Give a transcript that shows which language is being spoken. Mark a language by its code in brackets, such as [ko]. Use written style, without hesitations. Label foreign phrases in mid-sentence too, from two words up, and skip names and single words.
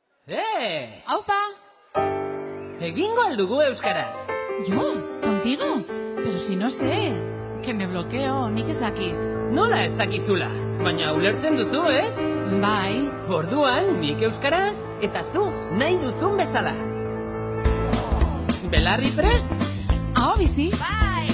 [eu] Aupa! Egingo aldugu euskaraz. [es] ¿Yo? ¿Contigo? Pero si no sé. Que me bloqueo, [eu] nik ezakit. Nola ez dakizula? Baina ulertzen duzu, ez? Bai. Orduan, nik euskaraz, eta zu, nahi duzun bezala. Belarri prest? Aho bizi? Bai!